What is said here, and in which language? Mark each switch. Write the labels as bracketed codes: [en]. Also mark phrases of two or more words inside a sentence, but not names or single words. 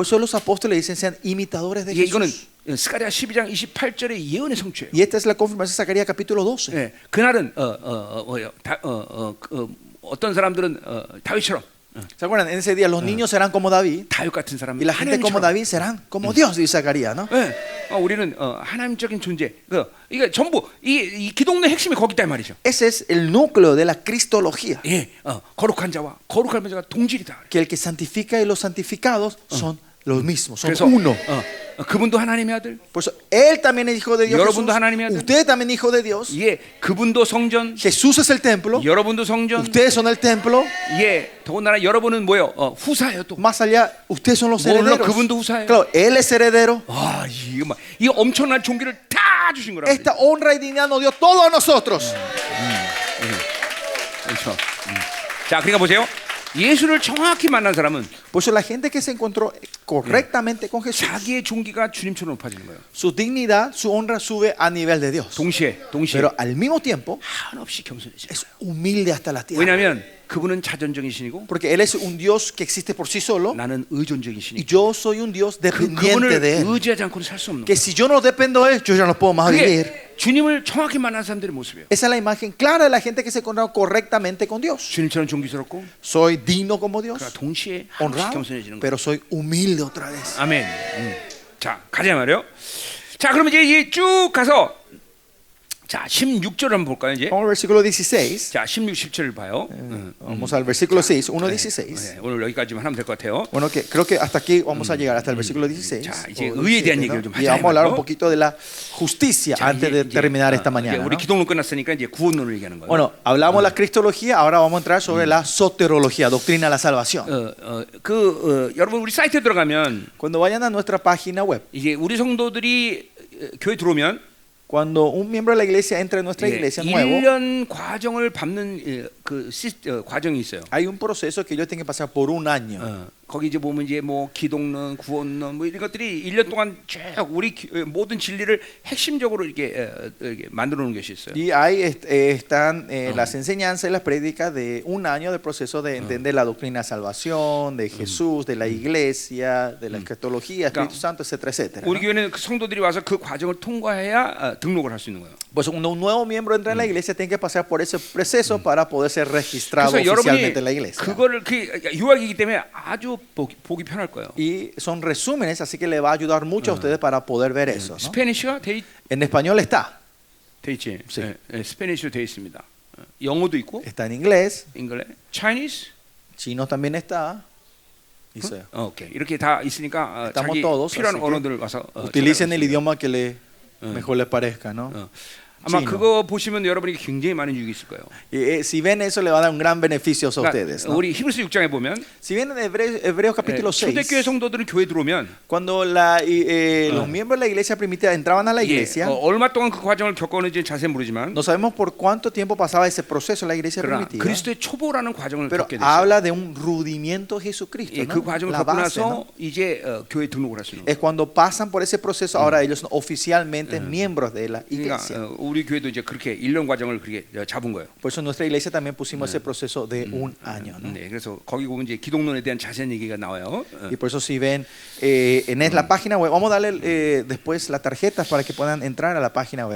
[es] Por eso los apóstoles dicen sean imitadores de [ko] 이거는 [es] Jesús. [ko] 스가랴 12장 28절의 예언의 성취예요. [es] Y esta es la confirmación de Zacarías capítulo 12. [ko] 예, 그날은 어떤 사람들은 다윗처럼 [es] ¿Se acuerdan? En ese día los niños serán como David [ko] 다윗 같은 사람, [es] y la gente como David serán como Dios, dice Zacarías, ¿no? [ko] 네. 우리는 하나님적인 존재. 이게 전부 이 기독론의 핵심이 거기 있다 이 말이죠. [es] Ese es el núcleo de la cristología, [ko] 예, 거룩한 자와 거룩한 자가 동질이다. [es] que el que santifica y los santificados son los mismos, son [ko] 그래서 [es] uno. [ko] 그분도 하나님의 아들. [es] Por eso, él también es hijo de Dios. [ko] 여러분도 [es] Jesús. [ko] 하나님의 아들. [es] Usted también es hijo de Dios. [ko] 예, 그분도 성전. [es] Jesús es el templo. [ko] 여러분도 성전. [es] Ustedes son el templo. [ko] 예, 더군다나 여러분은 뭐요? 후사예요 또. [es] Más allá, ustedes son los [ko] 물론 [es] herederos. [ko] 그분도 후사예요. [es] Claro, él es heredero. [ko] 아, 이 엄청난 종기를 다 주신 거라. Esta honra y dignidad nos dio todo a nosotros. 그렇죠. 자, 그러니까 보세요. 예수를 정확히 만난 사람은 [es] Por eso la gente que se encontró correctamente con Jesús, [ko] 자기의 종기가 주님처럼 높아지는 거예요. [es] su dignidad, su honra sube a nivel de Dios. [ko] 동시에 [es] Pero al mismo tiempo [ko] 한없이 겸손해져요. [es] es humilde hasta la tierra. [ko] 왜냐하면 그분은 자존적인 신이고 [es] Porque Él es un Dios que existe por sí solo [ko] 나는 의존적인 [es] y [ko] 신이고 [es] yo soy un Dios dependiente [ko] 그분을 [es] de Él. [ko] 의지하지 않고는 살 수 없는 [es] Que [ko] 거예요. [es] si yo no dependo de Él, yo ya no puedo más vivir. [ko] 그게 주님을 정확히 만난 사람들의 모습이에요. [es] Esa es la imagen clara de la gente que se encontró correctamente con Dios. [ko] 주님처럼 존귀스럽고 [es] Soy digno como Dios, [ko] 그러나 동시에 한없이 [es] honrado, [ko] 겸손해지는 거예요. [es] pero soy humilde otra vez. [ko] 아멘. 자, 가자 말이요. 자, 그럼 이제 쭉 가서 자, 16절 한번 볼까요, 이제? [es] Vamos al versículo 16. [ko] 자, 16, 17을 봐요. [es] Vamos al versículo 6, 1:16. [ko] 네, 오늘 여기까지만 하면 될 것 같아요. [es] Bueno, que creo que hasta aquí vamos a llegar, hasta el versículo 16. [ko] 자, 이제 [es] o [ko] 의에 대한 17, 얘기를 [es] ¿no? [ko] 좀 [es] Y [ko] 하자 [es] vamos a hablar un [ko] 말이요. [es] poquito de la justicia [ko] 자, [es] antes de terminar esta mañana. [ko] 우리 [es] ¿no? [ko] 기독론 끝났으니까 이제 구원론을 얘기하는 거예요. [es] Bueno, hablamos de la cristología, ahora vamos a entrar sobre la soterología, doctrina de la salvación. [ko] 여러분 우리 사이트에 들어가면 [es] Cuando vayan a nuestra página web, [ko] 이제 우리 성도들이 교회 들어오면 [es] cuando un miembro de la iglesia entra en nuestra iglesia nuevo, [ko] 1년 과정을 밟는 과정이 있어요. [es] hay un proceso que ellos tienen que pasar por un año. [ko] 거기 이제 보면 이제 뭐 기독론, 구원론 뭐 이런 것들이 1년 동안 쭉 우리 모든 진리를 핵심적으로 이렇게 만들어 놓은 것이 있어요. [es] Y ahí están las enseñanzas y las prédicas de un año de proceso de entender la doctrina de salvación, de Jesús, de la iglesia, de la escatología, Espíritu Santo, etcétera, etcétera. [ko] 우리 교회는 그 성도들이 와서 그 과정을 통과해야 등록을 할 수 있는 거예요. [es] Pues cuando un nuevo miembro entra en la iglesia tiene que pasar por ese proceso para poder ser registrado [ko] 그래서 [es] oficialmente en la [ko] 여러분이 [es] iglesia. [ko] 그거를 유학이기 때문에 아주 보기 편할 거예요. [es] Y son resúmenes, así que le va a ayudar mucho a ustedes para poder ver eso, ¿no? [ko] 스페니쉬가 돼 [es] En español está, [ko] 있지. [es] Sí. [ko] 스페니쉬로 돼 있습니다. 영어도 있고, [es] está en inglés, [en] Inglés, Chinese. [es] chino también está. Dice, [ko] 오케이. 이렇게 다 있으니까 [es] Estamos [ko] 자기 [es] todos, [ko] 필요한 [es] así que [ko] 언어들을 와서 [es] utilicen el idioma que le mejor les parezca, ¿no? [ko] 아마 [es] chino. [ko] 그거 보시면 여러분에게 굉장히 많은 유익이 있을 거예요. [es] Y, si ven eso le va a dar un gran beneficio a ustedes, ¿no? [ko] 우리 히브리서 6장에 보면 [es] Si ven en Hebreos capítulo 6, [ko] 초대교회 성도들은 교회 들어오면 [es] cuando los miembros de la iglesia primitiva entraban a la iglesia, [ko] 얼마 동안 그 과정을 겪었는지 자세히 모르지만 [es] no sabemos por cuánto tiempo pasaba ese proceso en la iglesia [ko] 그러나 [es] primitiva, [ko] 그리스도의 초보라는 과정을 [es] pero [ko] 겪게 됐어요. [es] habla de un rudimiento de Jesucristo, [ko] 예, [es] ¿no? [ko] 그 과정을 [es] La [ko] 겪고 [es] base, [ko] 나서 [es] ¿no? [ko] 이제 교회 등록을 할 수 있는 거예요. [es] Es cuando pasan por ese proceso, ahora ellos son oficialmente miembros de la [ko] 그러니까 [es] iglesia. [ko] 우리 교회도 이제 그렇게 1년 과정을 그렇게 잡은 거예요. [es] Por eso en nuestra iglesia también pusimos ese proceso de un año, ¿no? [ko] 네, 그래서 거기 보면 이제 기독론에 대한 자세한 얘기가 나와요. [es] Y por eso si ven en la página web, vamos a darle después las tarjetas para que puedan entrar a la página web.